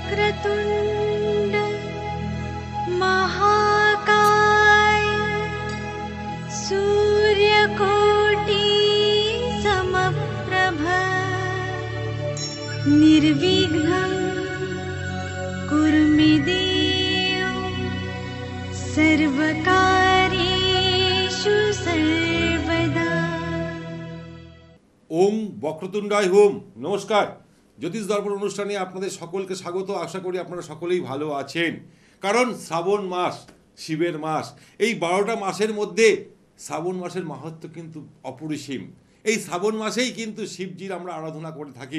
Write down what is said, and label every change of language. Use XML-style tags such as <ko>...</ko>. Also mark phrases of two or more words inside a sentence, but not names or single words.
<sa>वक्रतुण्ड महाकाय सूर्यकोटि समप्रभ निर्विघ्नं कुरु मे देव सर्वकार्येषु सर्वदा। ओम वक्रतुण्डाय होम।</sa> <bn>নমস্কার, জ্যোতিষ দর্পণ অনুষ্ঠানে আপনাদের সকলকে স্বাগত। আশা করি আপনারা সকলেই ভালো আছেন, কারণ শ্রাবণ মাস শিবের মাস। এই 12টা মাসের মধ্যে শ্রাবণ মাসের মাহাত্ম্য কিন্তু অপরিসীম। এই শ্রাবণ মাসেই কিন্তু শিবজির আমরা আরাধনা করে থাকি।</bn>